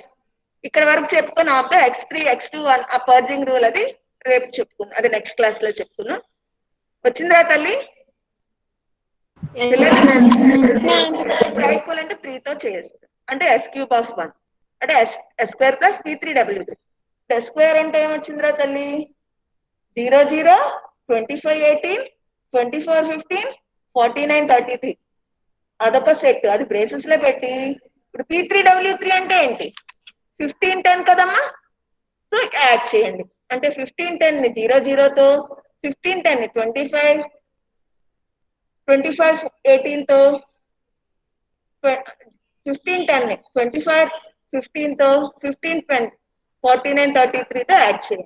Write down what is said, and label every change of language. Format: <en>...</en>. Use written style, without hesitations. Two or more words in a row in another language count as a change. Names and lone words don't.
<te>ఇక్కడ వరకు చెప్పుకున్నాం అబ్బా. x3 x2 ఆ</te> <en>purging rule</en> <te>అది రేపు చెప్పుకుందాం, అది</te> <en>next class</en> <te>లో చెప్పుకున్నాం. వచ్చిందిరా తల్లి? ఇప్పుడు ఈక్వల్ అంటే 3తో చేస్తాం.</te> <en>అంటే s³ of 1 అంటే s square plus p3w3. s square</en> <te>అంటే ఏమొచ్చిందిరా తల్లి? 0 0, 25 18, 24 15, 49 33 అదొక సెట్, అది బ్రేసెస్ లో పెట్టి. ఇప్పుడు p3w3 అంటే ఏంటి? 15 10 కదమ్మా. సో యాడ్ చేయండి. అంటే 15 10 ని 0 0తో, 15 10 ని 25 18తో, 15 10 ని 25 15తో, 15 10 49 33తో యాడ్ చేయండి.</te>